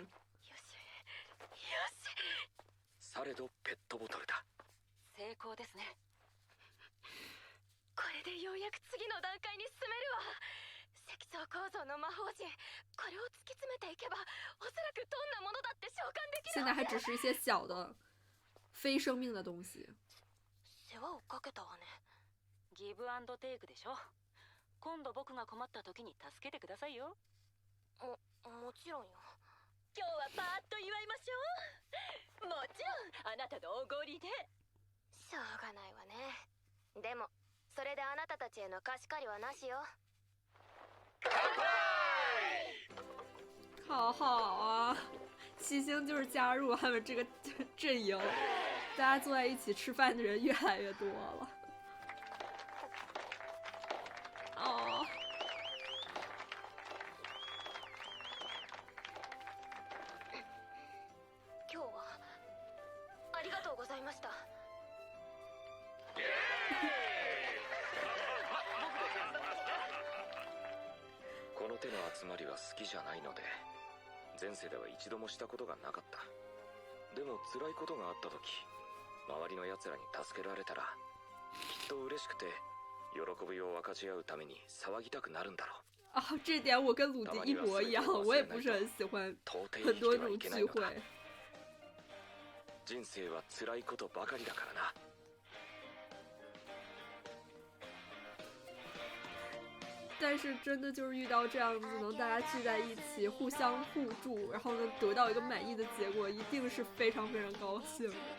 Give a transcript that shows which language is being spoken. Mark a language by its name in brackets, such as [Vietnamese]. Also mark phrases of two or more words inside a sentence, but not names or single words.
[Japanese] よしよし。されどペットボトルだ。成功ですね。これでようやく次の段階に進めるわ。積層構造の魔法陣、これを突き詰めていけばおそらくどんなものだって召喚できるわ。 [Chinese] 现在还只是一些小的、非生命的东西。 [Japanese] 世話をかけたわね。ギブアンドテイクでしょ。今度僕が困った時に助けてくださいよ。もちろんよ。今日はパーッと祝いましょう。もちろんあなたのおごりで。しょうがないわね。でもそれであなたたちへの貸し借りはなしよ。 [Chinese] 好好啊，七星就是加入他们这个阵营，大家坐在一起吃饭的人越来越多了。哦， [Japanese] 今日はありがとうございました。この手の集まりは好きじゃないので、前世では一度もしたことがなかった。でも辛いことがあった時、周りの奴らに助けられたらきっと嬉しくて喜びを分かち合うために騒ぎたくなるんだろう。 [Chinese] 啊，这点我跟鲁迪一模一样，我也不是很喜欢很多这种聚会。 [Japanese] 人生は辛いことばかりだからな。 [Chinese] 但是真的就是遇到这样子，能大家聚在一起，互相互助，然后能得到一个满意的结果，一定是非常非常高兴的。